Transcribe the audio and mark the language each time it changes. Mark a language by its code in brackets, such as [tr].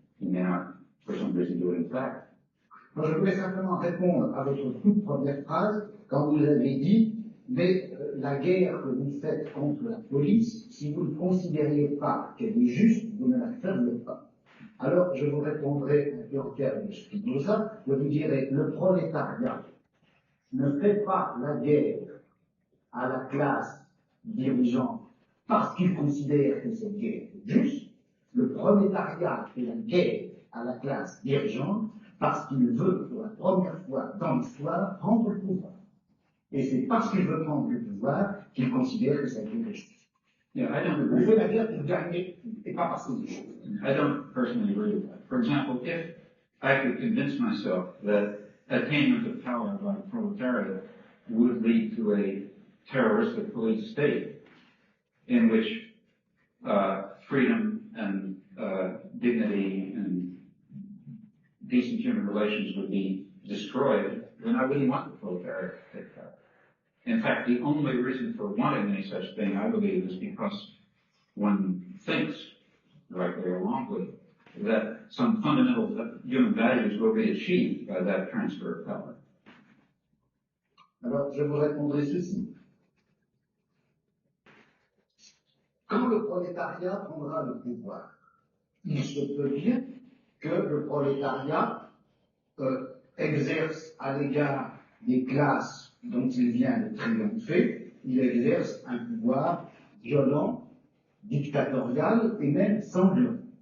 [en] He may not, for some reason, do it in fact. [fr] Moi, je voulais simplement répondre à votre toute première phrase, quand vous avez dit, mais la guerre que vous faites contre la police, si vous ne considériez pas qu'elle est juste, vous ne la feriez pas. Alors, je vous répondrai un peu en termes de Spinoza, je vous dirai, le prolétariat ne fait pas la guerre à la classe dirigeante parce qu'il considère que cette guerre est juste. Le prolétariat fait la guerre à la classe dirigeante parce qu'il veut, pour la première fois dans l'histoire, prendre le pouvoir. Et c'est parce qu'il veut prendre le pouvoir qu'il considère que cette guerre est juste. [en] Yeah, [fr] On fait la guerre pour gagner et pas passer des choses. [en] I don't personally agree with that. For example, if I could convince myself that attainment of power by the proletariat would lead to a terroristic police state in which freedom and dignity and decent human relations would be destroyed, then I wouldn't want the proletariat to take power. In fact, the only reason for wanting any such thing, I believe, is because one thinks, rightly or wrongly, that some fundamental human values will be achieved by that transfer of power. [fr] Alors, je vous répondrai ceci. Quand le prolétariat prendra le pouvoir, il se peut bien que le prolétariat exerce à l'égard des classes dont il vient de triompher, il exerce un pouvoir violent, dictatorial et même sanglant.